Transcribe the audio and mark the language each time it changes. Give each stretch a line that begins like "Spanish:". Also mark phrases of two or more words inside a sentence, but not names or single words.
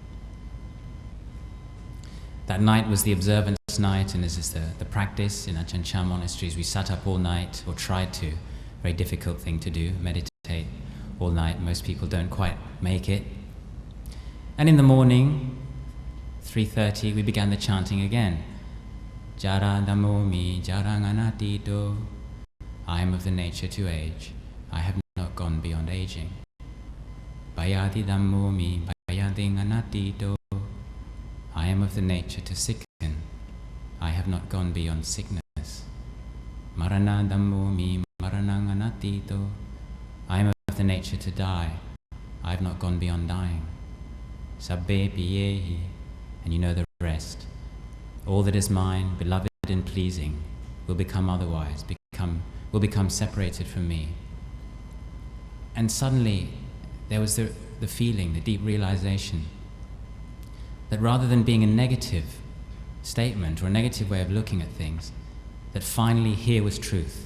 English: That night was the observance night, and as is the practice in Ajahn Chah monasteries, we sat up all night, or tried to. Very difficult thing to do, meditate all night. Most people don't quite make it. And in the morning, 3:30, we began the chanting again.
Pali: Jara dhammo mi jarang anatito.
English: I am of the nature to age. I have not gone beyond aging.
Pali: Bayati dhammo mi bayating anatito.
English: I am of the nature to sicken. I have not gone beyond sickness.
Pali: Marana dhammo mi maranang anatito.
English: I am of the nature to die. I have not gone beyond dying.
Pali: Sabbe piyehi,
English: and you know the rest. All that is mine, beloved and pleasing, will become otherwise, will become separated from me. And suddenly there was the feeling, the deep realization, that rather than being a negative statement or a negative way of looking at things, that finally here was truth.